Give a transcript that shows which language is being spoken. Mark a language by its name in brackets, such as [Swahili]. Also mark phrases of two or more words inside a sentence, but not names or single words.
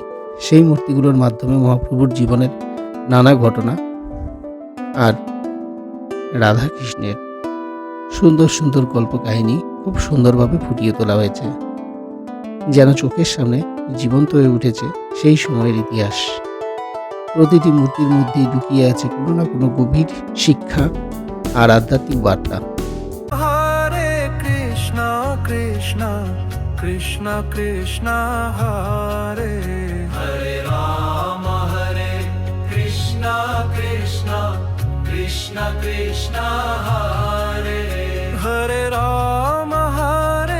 [Bangla] সেই মূর্তিগুলোর মাধ্যমে মহাপ্রভুর জীবনের নানা ঘটনা আর রাধাকৃষ্ণের সুন্দর সুন্দর গল্প কাহিনী খুব সুন্দরভাবে ফুটিয়ে তোলা হয়েছে, যেন চোখের সামনে জীবন্ত হয়ে উঠেছে সেই সময়ের ইতিহাস। প্রতিটি মূর্তির মধ্যেই লুকিয়ে আছে কোনো না কোনো গভীর শিক্ষা আর আধ্যাত্মিক বার্তা। [Sanskrit] Hare Krishna Krishna Krishna Krishna Hare Hare Rama Hare Krishna Krishna Krishna Krishna Hare Hare Rama Hare